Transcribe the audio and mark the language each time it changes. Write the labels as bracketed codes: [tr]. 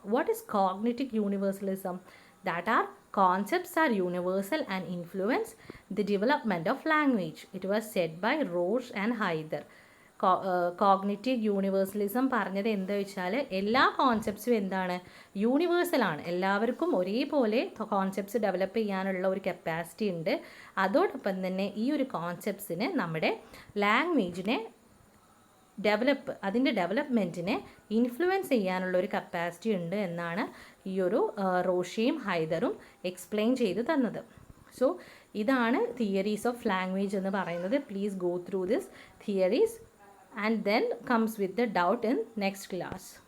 [en] What is cognitive universalism? That are concepts are universal and influence the development of language. It was said by Roche and Haider. [ml] Cognitive universalism പറഞ്ഞത് എന്താ വെച്ചാൽ എല്ലാ കോൺസെപ്റ്റ്സും എന്താണ്, യൂണിവേഴ്സലാണ്, എല്ലാവർക്കും ഒരേപോലെ concepts develop ചെയ്യാനുള്ള ഒരു കപ്പാസിറ്റി ഉണ്ട്. അതോടൊപ്പം തന്നെ ഈ ഒരു കോൺസെപ്റ്റ്സിന് നമ്മുടെ ലാംഗ്വേജിനെ അതിൻ്റെ ഡെവലപ്മെൻറ്റിനെ ഇൻഫ്ലുവൻസ് ചെയ്യാനുള്ള ഒരു കപ്പാസിറ്റി ഉണ്ട് എന്നാണ് ഈ ഒരു റോഷിയും ഹൈദറും എക്സ്പ്ലെയിൻ ചെയ്ത് തന്നത്. സോ ഇതാണ് തിയറീസ് ഓഫ് ലാംഗ്വേജ് എന്ന് പറയുന്നത്. [en] Please go through this theories and then comes with the doubt in next class.